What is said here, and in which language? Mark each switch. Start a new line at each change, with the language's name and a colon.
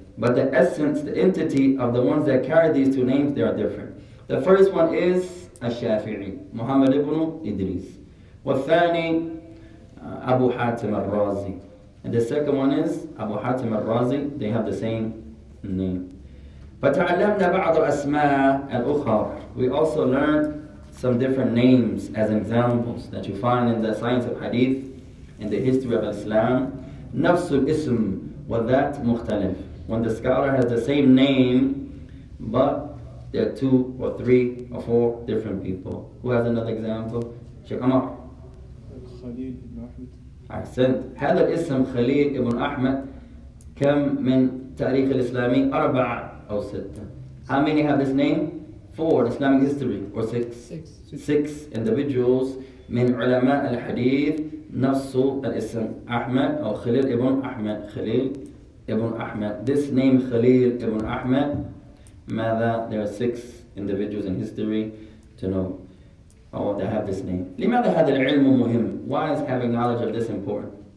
English: But the essence, the entity of the ones that carry these two names, they are different. The first one is الشافعي, محمد ibn Idris.
Arabic: والثاني أبو حاتم الرازي.
English: And the second one is Abu Hatim al-Razi. They have the same name.
Arabic: فتعلمنا بعض الأسماء الأخرى.
English: We also learned some different names as examples that you find in the science of hadith, in the history of Islam.
Arabic: نفس الاسم والذات مختلف.
English: When the scholar has the same name, but there are 2 or 3 or 4 different people. Who has another example? Sheikh Amar. Khalil ibn Ahmed.
Arabic: أحسنت. هذا الاسم خليل ابن أحمد كم من تاريخ الإسلامي؟ 4 أو 6.
English: How many have this name? 4 in Islamic history, or 6? 6 individuals
Arabic: من علماء الحديث نفس الاسم أحمد أو خليل ابن أحمد. خليل ابن أحمد.
English: This name Khalil ibn Ahmad,
Arabic: ماذا?
English: There are 6 individuals in history to know. Oh, they have this name.
Arabic: لماذا هذا العلم مهم?
English: Why is having knowledge of this important?